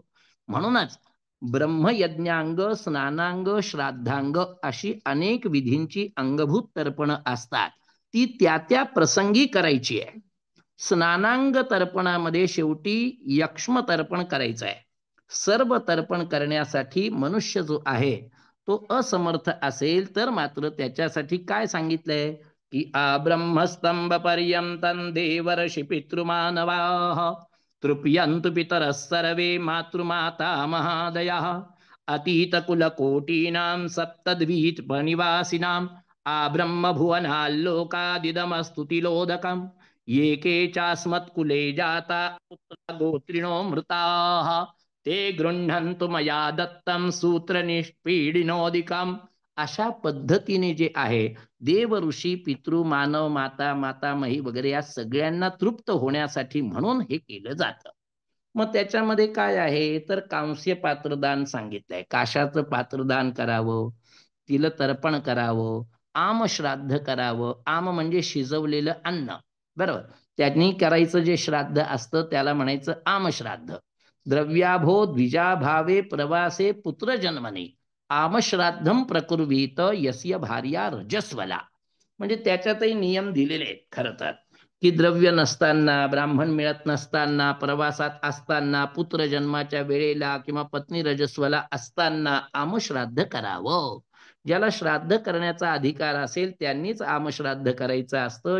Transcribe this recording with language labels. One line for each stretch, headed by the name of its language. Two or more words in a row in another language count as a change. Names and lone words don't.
Marathi: म्हणूनच ब्रह्मयज्ञांग, स्नानांग, श्राद्धांग अशी अनेक विधींची अंगभूत तर्पण असतात, ती त्या त्या प्रसंगी करायची आहे. स्नानांग तर्पणामध्ये शेवटी यक्ष्म तर्पण करायचं आहे. सर्व तर्पण करण्यासाठी मनुष्य जो आहे तो असमर्थ असेल तर मात्र त्याच्यासाठी काय सांगितलंय की
Sanskrit: ब्रह्मस्तंभ पर्यंतं देवर्षि पितृमानवाः तृप्यन्तु पितरः सर्वे मातृमाता महादयः अतीतकुलकोटीनां सप्तद्वीपनिवासिनां ब्रह्मभुवनाल्लोकादिदमस्तुतिलोदकम् येके चास्मत्कुले जाता गोत्रिणो मृताः ते गृह्णन्तु मया दत्तं सूत्र निष्पीडिनोदिकम्.
Marathi: अशा पद्धतीने जे आहे देव ऋषी पितृ मानव माता मातामही वगैरे या सगळ्यांना तृप्त होण्यासाठी म्हणून हे केलं जातं. मग त्याच्यामध्ये काय आहे तर कांस्य पात्रदान सांगितलंय, काशाचं पात्रदान करावं, तिला तर्पण करावं, आम श्राद्ध करावं. आम म्हणजे शिजवलेलं अन्न, बरोबर, त्यांनी करायचं जे श्राद्ध असतं त्याला म्हणायचं आमश्राद्ध.
Sanskrit: द्रव्याभो द्विजाभावे प्रवासे पुत्र जन्मने आमश्राद्धम प्रकुर्वीत यस्य भार्या रजस्वला.
Marathi: म्हणजे त्याच्यातही नियम दिलेले आहेत खरं तर, की द्रव्य नसताना, ब्राह्मण मिळत नसताना, प्रवासात असताना, पुत्र जन्माच्या वेळेला किंवा पत्नी रजस्वला असताना आमश्राद्ध करावं. ज्याला श्राद्ध करण्याचा अधिकार असेल त्यांनीच आमश्राद्ध करायचं असतं.